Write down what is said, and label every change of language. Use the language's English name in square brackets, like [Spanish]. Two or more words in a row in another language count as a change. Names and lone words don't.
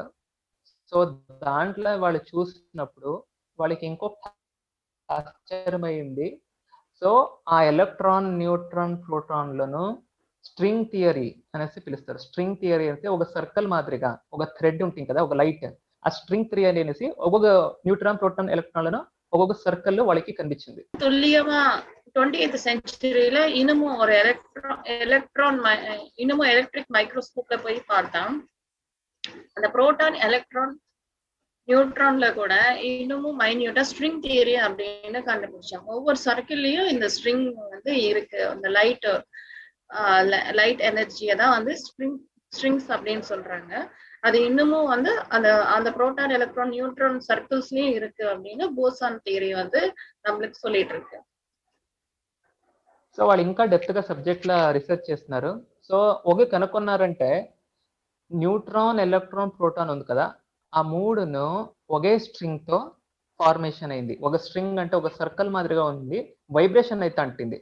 [Telugu] సో దాంట్లో వాళ్ళు చూసినప్పుడు వాళ్ళకి ఇంకొక ఆశ్చర్యమైంది. సో ఆ ఎలక్ట్రాన్, న్యూట్రాన్, ప్రోటాన్లను [English] string theory [Telugu] అనేసి పిలుస్తారు. [English] string theory [Telugu] అంటే ఒక సర్కిల్ మాదిరిగా ఒక థ్రెడ్ ఉంటుంది కదా, ఒక లైట్, ఆ [English] string theory [Telugu] అనేసి ఒక్కొక్క న్యూట్రాన్, ప్రోటాన్, ఎలక్ట్రాన్లను ఒక్కొక్క సర్కిల్ వాళ్ళకి కనిపించింది. [Tamil] துல்லியமா 20th செஞ்சுரியில இன்னமும் ஒரு இன்னமும் எலக்ட்ரிக் மைக்ரோஸ்கோப்ல போய் பார்த்தா அந்த புரோட்டான், எலக்ட்ரான், நியூட்ரான்ல கூட இன்னமும் மைன்யூட்டா [English] string theory [Tamil] அப்படின்னு கண்டுபிடிச்சாங்க. ஒவ்வொரு சர்க்கிள்லயும் இந்த ஸ்ட்ரிங் வந்து இருக்கு. அந்த லைட் எனர்ஜியை தான் வந்து ஸ்ட்ரிங்ஸ் அப்படின்னு சொல்றாங்க. அது இன்னமும் வந்து அந்த புரோட்டான், எலக்ட்ரான், நியூட்ரான் சர்க்கிள்ஸ்லயும் இருக்கு அப்படின்னு [English] boson theory [Tamil] வந்து நம்மளுக்கு சொல்லிட்டு இருக்கு. [Telugu] సో వాళ్ళు ఇంకా డెప్త్ గా సబ్జెక్ట్ లా రీసెర్చ్ చేస్తున్నారు. సో ఒక కనుక్కున్నారంటే న్యూట్రాన్, ఎలక్ట్రాన్, ప్రోటాన్ ఉంది కదా, ఆ మూడును ఒకే స్ట్రింగ్ తో ఫార్మేషన్ అయింది. ఒక స్ట్రింగ్ అంటే ఒక సర్కిల్ మాదిరిగా ఉంది, వైబ్రేషన్ అయితే అంటుంది.